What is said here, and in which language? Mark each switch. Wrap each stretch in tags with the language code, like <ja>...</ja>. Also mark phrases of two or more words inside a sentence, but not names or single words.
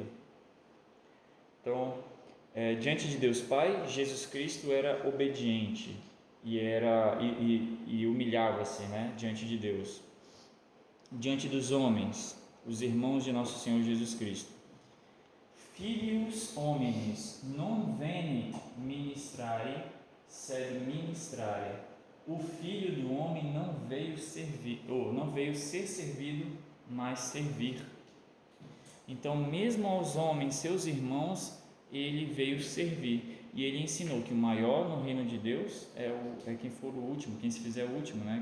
<pt>Então, diante de Deus Pai, Jesus Cristo era obediente e humilhava-se, né, diante de Deus. Diante dos homens, os irmãos de nosso Senhor Jesus Cristo.</pt> <la>Filhos homines, non veni ministrare, sed ministrare.</la> <pt>O Filho do Homem não veio ser servido, mas servir. Então, mesmo aos homens, seus irmãos, ele veio servir. E ele ensinou que o maior no reino de Deus é quem for o último, quem se fizer o último, né?</pt>